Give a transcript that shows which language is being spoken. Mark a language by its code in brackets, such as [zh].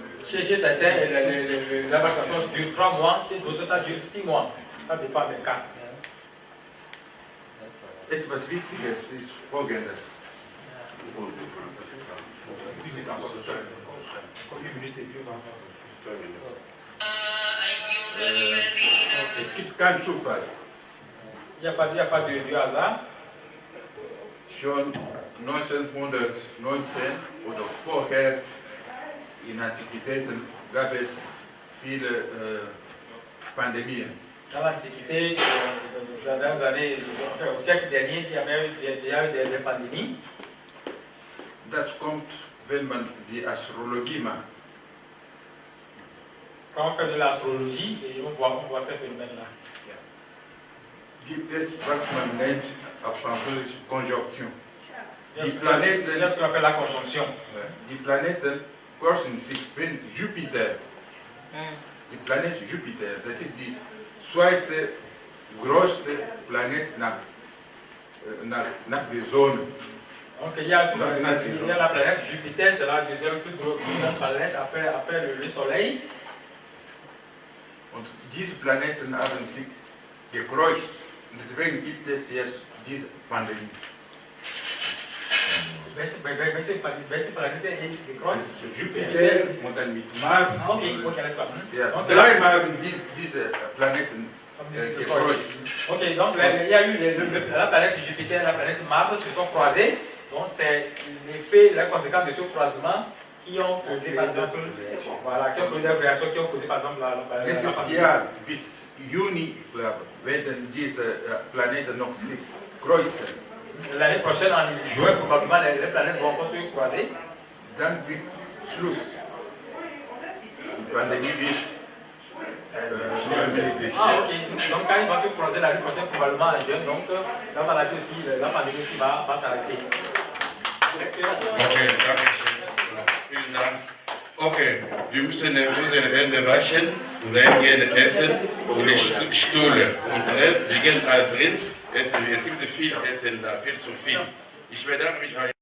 [fr] Chez certains, la vaccination dure 3 mois, chez d'autres ça dure 6 mois. Ça dépend des cas. [de] Etwas Wichtiges ist Folgendes. Es gibt keinen Zufall. [fr] Il n'y a pas de hasard. [de] Schon 1919 oder vorher in Antiquitäten gab es viele Pandemien. [fr] Dans l'Antiquité, dans les années, au siècle dernier, il y avait eu des pandémies. [de] Das kommt, wenn man die Astrologie macht. [fr] Quand on fait de l'astrologie, on voit ces phénomènes-là. [de] Gibt es, was man nennt auf Französisch Konjunktion. [fr] Il y a ce qu'on appelle la conjonction. [de] Die Planeten kreuzen sich, wenn Jupiter, die Planet Jupiter, das ist die zweite größte Planet nach der Sonne. [fr] Donc il y a la planète Jupiter, c'est la deuxième plus grosse planète après le Soleil. [de] Und diese Planeten haben sich gekreuzt. Deswegen gibt es jetzt diese Pandemie. Welche Planete ist gekreuzt? Jupiter und dann mit Mars. Okay, alles klar. Ja, dreimal haben diese Planeten gekreuzt. [fr] Ok, donc il y a eu la planète Jupiter et la planète Mars se sont croisées. Donc c'est l'effet, la conséquence de ce croisement qui ont causé par exemple, voilà, qui ont causé des réactions qui ont causé par exemple la pandémie. [de] Nächstes Jahr bis Juni, ich glaube, werden diese Planeten noch sich kreuzen. [fr] L'année prochaine, en juin, probablement, les planètes vont encore se croiser. [de] Dann wird Schluss. Die Pandemie wird ok. [fr] Donc quand il va se croiser l'année prochaine, probablement en juin, donc la maladie aussi, la pandémie aussi va s'arrêter. [de] Okay, danke schön. Vielen Dank. Okay, wir müssen unsere Hände waschen und dann gehen essen und die Stühle. Und wir gehen da drin essen. Es gibt viel Essen da, viel zu viel. Ich bedanke mich.